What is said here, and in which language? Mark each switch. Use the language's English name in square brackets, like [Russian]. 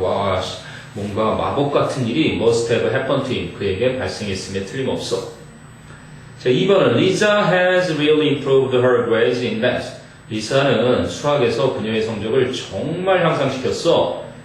[Korean] 와, 뭔가 마법 같은 일이 [English] must have happened to him. [Korean] 그에게 발생했음에 틀림없어. 자, 2번은 [English] Lisa has really improved her grades in math. [Korean] 리사는 수학에서 그녀의 성적을 정말 향상시켰어.